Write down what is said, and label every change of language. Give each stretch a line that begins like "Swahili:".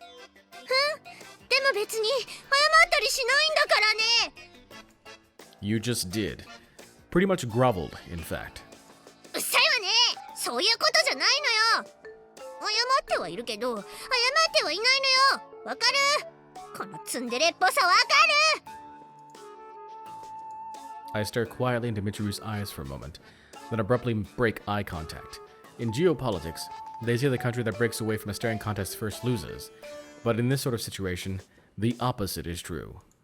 Japanese: でも別に謝ったりしないんだからね。
English: You just did. Pretty much groveled, in fact.
Japanese: うっさいわね。そういうことじゃないのよ。謝ってはいるけど謝ってはいないのよ。わかる？このツンデレっぽさわかる？
English: I stare quietly into Michiru's eyes for a moment, then abruptly break eye contact. In geopolitics, they say the country that breaks away from a staring contest first loses. But in this sort of situation, the opposite is true.